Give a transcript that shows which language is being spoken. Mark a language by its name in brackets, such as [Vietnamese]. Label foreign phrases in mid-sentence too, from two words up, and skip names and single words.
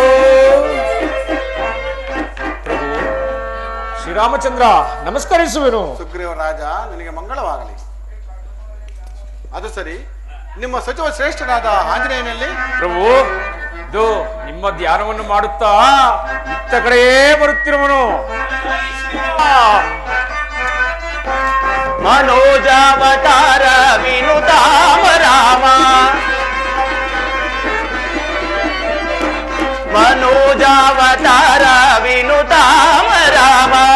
[Kannada] ಶ್ರೀರಾಮಚಂದ್ರ ನಮಸ್ಕರಿಸುವೆನು. ಸುಗ್ರೀವರಾಜ, ನಿನಗೆ ಮಂಗಳವಾಗಲಿ. ಅದು ಸರಿ, ನಿಮ್ಮ ಸಚಿವ ಶ್ರೇಷ್ಠನಾದ ಆಂಜನೇಯನಲ್ಲಿ ಪ್ರಭು, ಇದು ನಿಮ್ಮ ಧ್ಯಾನವನ್ನು ಮಾಡುತ್ತಾ ಇತ್ತ ಕಡೆಯೇ ಬರುತ್ತಿರುವನು. ಮನೋಜಾವತಾರ ವಿನುತಾಮ ರಾಮ, ಮನೋಜಾವತಾರ ವಿನುತಾಮ ರಾಮ,